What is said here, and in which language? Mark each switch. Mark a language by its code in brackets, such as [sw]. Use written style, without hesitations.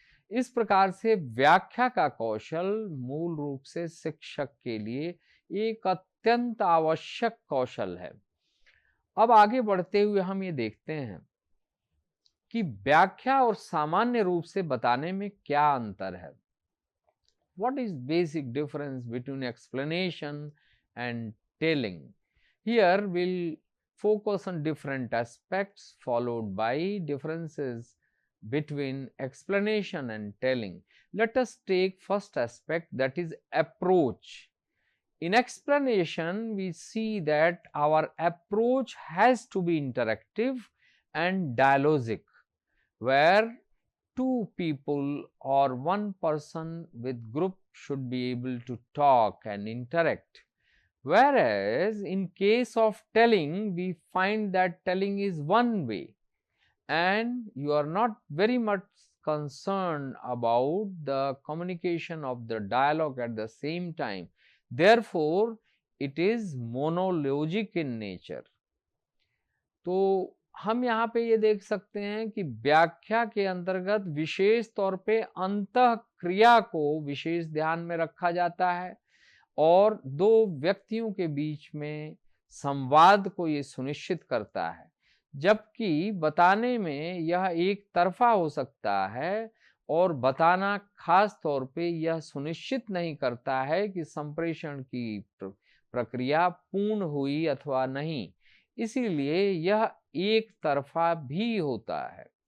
[hi] इस प्रकार से व्याख्या का कौशल मूल रूप से शिक्षक के लिए एक अत्यंत आवश्यक कौशल है। अब आगे बढ़ते हुए हम ये देखते हैं कि व्याख्या और सामान्य रूप से बताने में क्या अंतर है। [en] What is basic difference between explanation and telling? Here we'll focus on different aspects followed by differences between explanation and telling. Let us take first aspect, that is approach. In explanation, we see that our approach has to be interactive and dialogic, where two people or one person with group should be able to talk and interact. Whereas in case of telling, we find that telling is one way and you are not very much concerned about the communication of the dialogue at the same time. Therefore, it is monologic in nature. [hi] तो हम यहाँ पे ये देख सकते हैं कि व्याख्या के अंतर्गत विशेष तौर पे अंतः क्रिया को विशेष ध्यान में रखा जाता है और दो व्यक्तियों के बीच में संवाद को ये सुनिश्चित करता है, जबकि बताने में यह एक तरफा हो सकता है और बताना खास तौर पे यह सुनिश्चित नहीं करता है कि संप्रेषण की प्रक्रिया पूर्ण हुई अथवा नहीं, इसीलिए यह एक तरफा भी होता है।